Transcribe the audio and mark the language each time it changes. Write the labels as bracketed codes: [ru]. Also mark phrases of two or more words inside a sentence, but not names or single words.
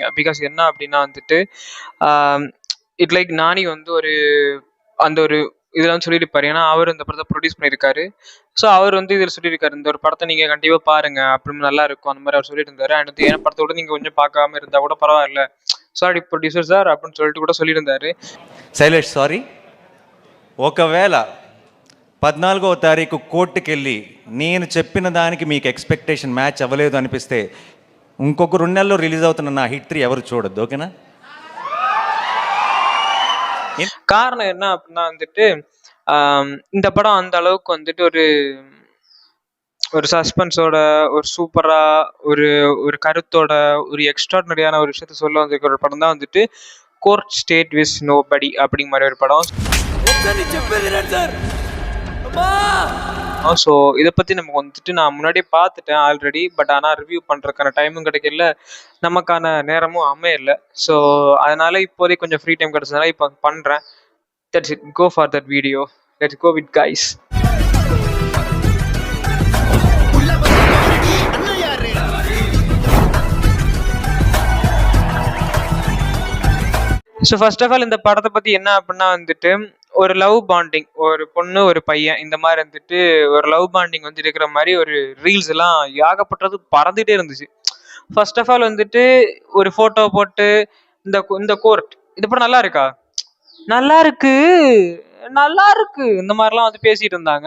[ta] பிகாஸ் என்ன அப்படின்னா வந்துட்டு [en] it like [ta] நானி வந்து ஒரு இதில் வந்து சொல்லியிருப்பாரு. ஏன்னா அவர் இந்த படத்தை ப்ரொடியூஸ் பண்ணியிருக்காரு. ஸோ அவர் வந்து இதில் சொல்லியிருக்காரு, இந்த ஒரு படத்தை நீங்கள் கண்டிப்பாக பாருங்க, அப்படின்னு நல்லா இருக்கும் அந்த மாதிரி அவர் சொல்லிட்டு இருந்தாரு. அண்ட் வந்து என் படத்தை கூட நீங்கள் கொஞ்சம் பார்க்காம இருந்தால் கூட பரவாயில்ல, [en] sorry producer sir [ta] அப்படின்னு சொல்லிட்டு கூட சொல்லியிருந்தாரு. [te] శైలేష్ సారీ, ఒకవేళ 14వ తారీఖు కోర్టుకి వెళ్ళి నేను చెప్పిన దానికి మీకు [en] expectation match [te] అవ్వలేదు అనిపిస్తే ఇంకొక 2 నెలల్లో రిలీజ్ అవుతున్న నా హిట్ 3 ఎవరు చూడొద్దు, ఓకేనా? [ta] காரணம் என்ன அப்படின்னா வந்துட்டு இந்த படம் அந்த அளவுக்கு வந்துட்டு ஒரு சஸ்பென்ஸோட, ஒரு சூப்பரா, ஒரு ஒரு கருத்தோட, ஒரு எக்ஸ்ட்ராடினரியான ஒரு விஷயத்த சொல்ல வந்திருக்கிற ஒரு படம் தான் வந்துட்டு கோர்ட் ஸ்டேட் விஸ் நோபடி அப்படிங்கிற மாதிரி ஒரு படம். ஸோ இதை பற்றி நமக்கு வந்துட்டு நான் முன்னாடியே பார்த்துட்டேன் ஆல்ரெடி. பட் ஆனால் ரிவ்யூ பண்ணுறதுக்கான டைமும் கிடைக்கல, நமக்கான நேரமும் அமையல. ஸோ அதனால இப்போதைக்கு கொஞ்சம் [en] free time [ta] கிடைச்சதுனால இப்போ பண்ணுறேன். [en] That's it, go for that video, let's go with guys. so first of all [ta] இந்த படத்தை பற்றி என்ன அப்படின்னா வந்துட்டு ஒரு [en] love bonding, [ta] ஒரு பொண்ணு ஒரு பையன் இந்த மாதிரி வந்துட்டு ஒரு [en] love bonding [ta] வந்து இருக்கிற மாதிரி ஒரு ரீல்ஸ் எல்லாம் ஏகப்பட்டது பறந்துகிட்டே இருந்துச்சு. [en] first of all [ta] வந்துட்டு ஒரு ஃபோட்டோ போட்டு இந்த கோர்ட் இந்த படம் நல்லா இருக்கா, நல்லா இருக்கு, நல்லா இருக்கு, இந்த மாதிரிலாம் வந்து பேசிட்டு இருந்தாங்க.